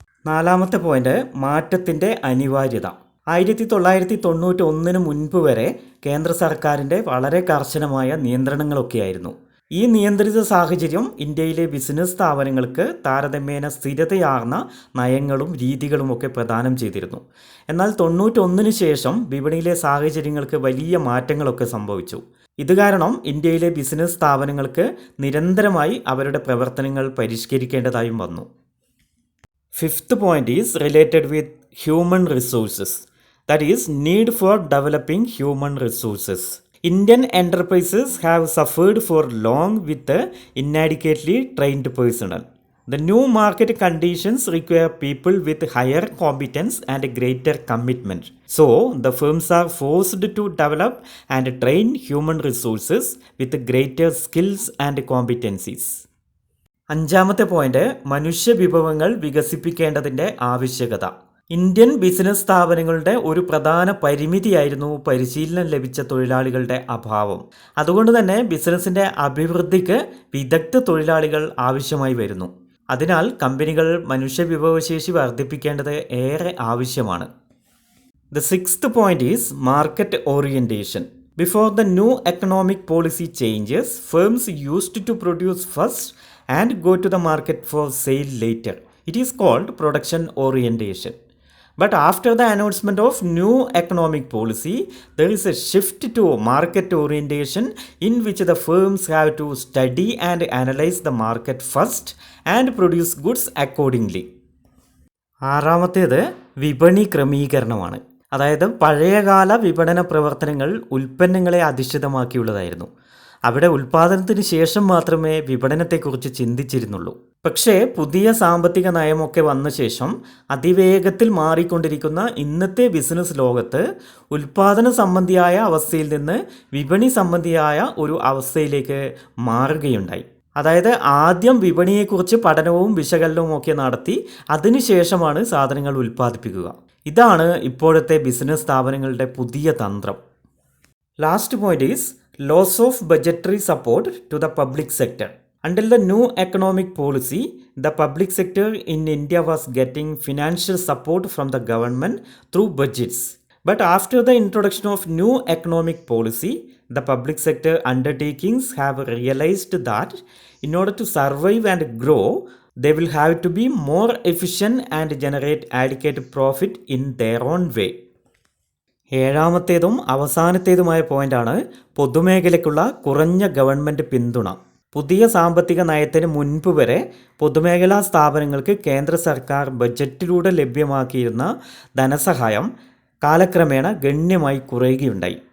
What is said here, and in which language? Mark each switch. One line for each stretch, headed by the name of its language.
Malayalam: നാലാമത്തെ പോയിന്റ്, മാറ്റത്തിൻ്റെ അനിവാര്യത. 1991 മുൻപ് വരെ കേന്ദ്ര സർക്കാരിൻ്റെ വളരെ കർശനമായ നിയന്ത്രണങ്ങളൊക്കെയായിരുന്നു. ഈ നിയന്ത്രിത സാഹചര്യം ഇന്ത്യയിലെ ബിസിനസ് സ്ഥാപനങ്ങൾക്ക് താരതമ്യേന സ്ഥിരതയാർന്ന നയങ്ങളും രീതികളുമൊക്കെ പ്രദാനം ചെയ്തിരുന്നു. എന്നാൽ 91 ശേഷം വിപണിയിലെ സാഹചര്യങ്ങൾക്ക് വലിയ മാറ്റങ്ങളൊക്കെ സംഭവിച്ചു. ഇത് കാരണം ഇന്ത്യയിലെ ബിസിനസ് സ്ഥാപനങ്ങൾക്ക് നിരന്തരമായി അവരുടെ പ്രവർത്തനങ്ങൾ പരിഷ്കരിക്കേണ്ടതായും വന്നു.
English: Fifth point is related with human resources, that is need for developing human resources. Indian enterprises have suffered for long with inadequately trained personnel. The new market conditions require people with higher competence and greater commitment. So, the firms are forced to develop and train human resources with greater skills and competencies.
Malayalam: അഞ്ചാമത്തെ point, മനുഷ്യ വിഭവങ്ങൾ വികസിപ്പിക്കേണ്ടതിൻ്റെ ആവശ്യകത. Indian business സ്ഥാപനങ്ങളുടെ ഒരു പ്രധാന പരിമിതിയായിരുന്നു പരിശീലനം ലഭിച്ച തൊഴിലാളികളുടെ അഭാവം. അതുകൊണ്ട് തന്നെ ബിസിനസ്സിൻ്റെ അഭിവൃദ്ധിക്ക് വിദഗ്ധ തൊഴിലാളികൾ ആവശ്യമായി വരുന്നു. അതിനാൽ കമ്പനികൾ മനുഷ്യവിഭവശേഷി വർദ്ധിപ്പിക്കേണ്ടത് ഏറെ ആവശ്യമാണ്.
English: The sixth point is market orientation. Before the new economic policy changes, firms used to produce first and go to the market for sale later. It is called production orientation. But after the announcement of new economic policy, there is a shift to market orientation in which the firms have to study and analyze the market first and produce goods accordingly.
Malayalam: ആറാമത്തേത് വിപണി ക്രമീകരണമാണ്. അതായത് പഴയകാല വിപണന പ്രവർത്തനങ്ങൾ ഉൽപ്പന്നങ്ങളെ അധിഷ്ഠിതമാക്കിയുള്ളതായിരുന്നു. അവിടെ ഉൽപ്പാദനത്തിന് ശേഷം മാത്രമേ വിപണനത്തെക്കുറിച്ച് ചിന്തിച്ചിരുന്നുള്ളൂ. പക്ഷേ പുതിയ സാമ്പത്തിക നയമൊക്കെ വന്ന ശേഷം അതിവേഗത്തിൽ മാറിക്കൊണ്ടിരിക്കുന്ന ഇന്നത്തെ ബിസിനസ് ലോകത്ത് ഉൽപ്പാദന സംബന്ധിയായ അവസ്ഥയിൽ നിന്ന് വിപണി സംബന്ധിയായ ഒരു അവസ്ഥയിലേക്ക് മാറുകയുണ്ടായി. അതായത് ആദ്യം വിപണിയെക്കുറിച്ച് പഠനവും വിശകലനവും ഒക്കെ നടത്തി അതിനുശേഷമാണ് സാധനങ്ങൾ ഉൽപ്പാദിപ്പിക്കുക. ഇതാണ് ഇപ്പോഴത്തെ ബിസിനസ് സ്ഥാപനങ്ങളുടെ പുതിയ തന്ത്രം.
English: Last point is loss of budgetary support to the public sector. Until the new economic policy, the public sector in India was getting financial support from the government through budgets. But after the introduction of new economic policy, the public sector undertakings have realized that in order to survive and grow, they will have to be more efficient and generate adequate profit in their own way.
Malayalam: ഏഴാമത്തേതും അവസാനത്തേതുമായ പോയിന്റാണ് പൊതുമേഖലയ്ക്കുള്ള കുറഞ്ഞ government പിന്തുണ. പുതിയ സാമ്പത്തിക നയത്തിന് മുൻപ് വരെ പൊതുമേഖലാ സ്ഥാപനങ്ങൾക്ക് കേന്ദ്ര സർക്കാർ ബജറ്റിലൂടെ ലഭ്യമാക്കിയിരുന്ന ധനസഹായം കാലക്രമേണ ഗണ്യമായി കുറയുകയുണ്ടായി.